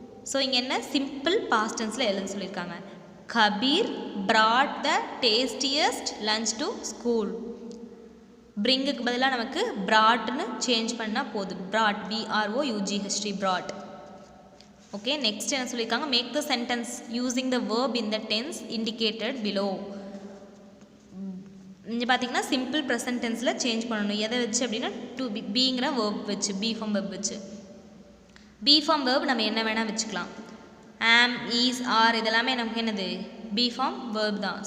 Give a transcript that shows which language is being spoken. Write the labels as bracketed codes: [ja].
[ta] So இங்கே என்ன, simple past டென்ஸில் எழுத சொல்லியிருக்காங்க. [en] Kabir brought the tastiest lunch to school. [ta] பிரிங்குக்கு பதிலாக நமக்கு brought-னு சேஞ்ச் பண்ணால் போதும். [en] brought BROUGHT brought. Okay, next [ta] என்ன சொல்லியிருக்காங்க, [en] Make the sentence using the verb in the tense indicated below. [ta] இங்கே பார்த்தீங்கன்னா சிம்பிள் ப்ரெசன்ட் டென்ஸில் சேஞ்ச் பண்ணணும். எதை வச்சு அப்படின்னா டு பிங்கிற வேர்ப் வச்சு, பி ஃபார்ம் வேர்ப் வச்சு. பி ஃபார்ம் வேர்ப் நம்ம என்ன வேணால் வச்சுக்கலாம். ஆம், ஈஸ், ஆர் இதெல்லாமே நமக்கு என்னது பி ஃபார்ம் வேர்ப் தான்.